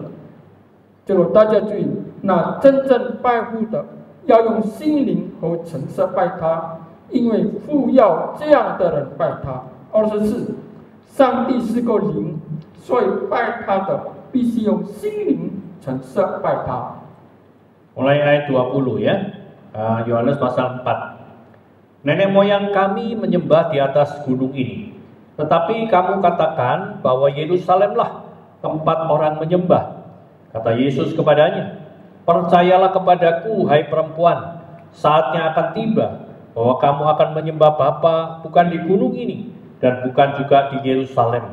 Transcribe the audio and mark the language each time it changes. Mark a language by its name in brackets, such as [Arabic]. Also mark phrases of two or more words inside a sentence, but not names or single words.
[Chinese] 这个大家注意，那真正拜父的要用心灵和诚实拜他， 因为父要这样的人拜他。24，上帝是个灵，所以拜他的必须用心灵诚实拜他。 [Indonesian] Mulai ayat 20 ya, Yohanes pasal 4. Nenek moyang kami menyembah di atas gunung ini, tetapi kamu katakan bahwa Yerusalemlah tempat orang menyembah. Kata Yesus kepadanya, percayalah kepadaku, hai perempuan, saatnya akan tiba bahwa kamu akan menyembah Bapa bukan di gunung ini dan bukan juga di Yerusalem.